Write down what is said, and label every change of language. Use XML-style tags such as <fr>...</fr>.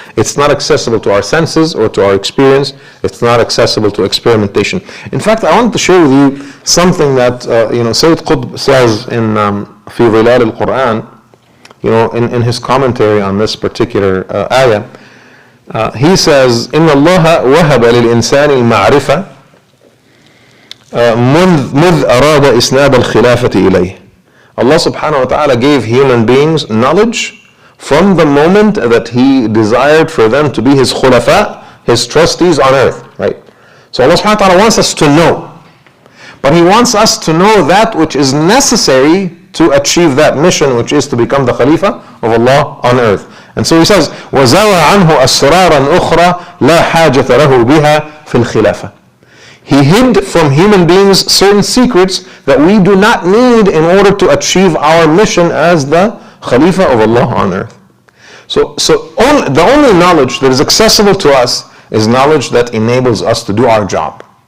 <en>It's not accessible to our senses or to our experience. It's not accessible to experimentation. In fact, I want to share with you something that Sayyid Qutb says in في ظلال القرآن, in his commentary on this particular ayah. He says,</en> <ar>إن الله وهب للإنسان المعرفة مذ أراد إسناد الخلافة إليه.</ar> <en>Allah subhanahu wa ta'ala gave human beings knowledge from the moment that He desired for them to be His khulafa, His trustees on earth, right? So Allah subhanahu wa ta'ala wants us to know, but He wants us to know that which is necessary to achieve that mission, which is to become the Khalifa of Allah on earth. And so He says,</en> <ar>وَزَوَى عَنْهُ أَسْرَارًا أُخْرَى لَا حَاجَةَ لَهُ بِهَا فِي الْخِلَافَةِ.</ar> <en>He hid from human beings certain secrets that we do not need in order to achieve our mission as the Khalifa of Allah on earth. So the only knowledge that is accessible to us is knowledge that enables us to do our job.</en>